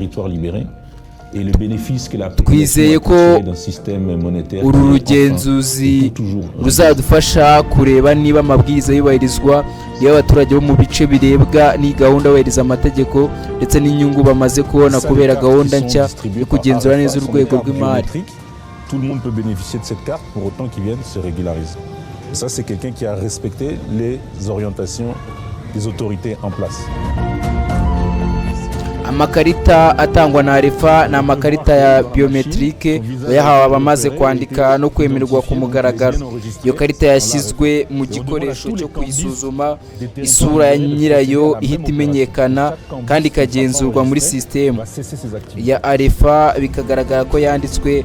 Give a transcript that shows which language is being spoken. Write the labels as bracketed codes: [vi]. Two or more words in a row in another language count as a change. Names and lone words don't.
[rw] Twizeye ko uru rugenzuzi ruzadufasha kureba niba amabwiriza yubahirizwa, niba abaturage bo mu bice birebwa n'iyi gahunda yubahiriza amategeko ndetse n'inyungu bamaze kubona kubera gahunda nshya yo kugenzura neza urwego rw'imari. [fr] Tout le monde peut bénéficier de cette carte pour autant qu'ils viennent se régulariser. Et ça, c'est quelqu'un qui a respecté les orientations des autorités en place. [rw] Amakarita atangwa na Arefa ni amakarita ya biometrike yahawe abamaze kwandika no kwemererwa ku mugaragaro. Iyo karita yashyizwe mu gikoresho cyo kuyisuzuma, isura ya nyirayo ihita imenyekana kandi ikagenzurwa muri sisitemu ya Arefa, bikagaragara ko yanditswe.